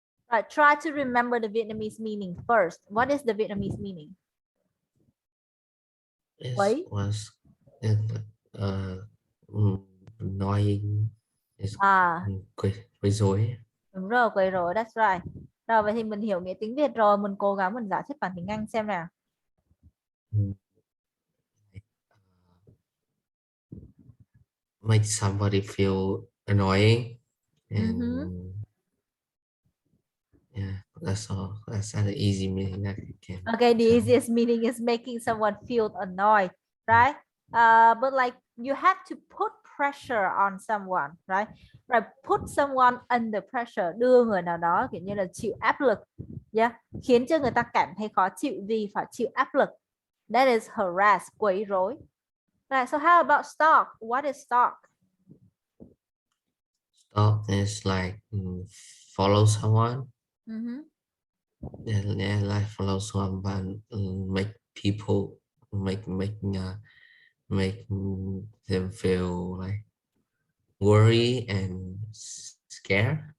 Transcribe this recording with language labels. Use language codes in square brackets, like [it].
[en] Right, try to remember the Vietnamese meaning first. What is the Vietnamese meaning? [vi] Quấy. [en] was it, annoying is [vi] quấy rối. Đúng rồi, quấy rối, [en] that's right. [vi] Rồi vậy thì mình hiểu nghĩa tiếng Việt rồi, mình cố gắng mình giải thích bằng tiếng Anh xem nào. [en] Make somebody feel annoying and yeah, that's all. That's an easy meaning that you can. Okay, the tell. easiest meaning is making someone feel annoyed, right? But like you have to put pressure on someone, right? Right, put someone under pressure, [vi] đưa người nào đó kiểu như là chịu áp lực, yeah, khiến cho người ta cảm thấy khó chịu vì phải chịu áp lực. [en] That is harass, [vi] quấy rối. [en] Right, so how about stalk? What is stalk? Stalk is like follow someone. Yeah, like follow someone, make people make them feel like worry and scared.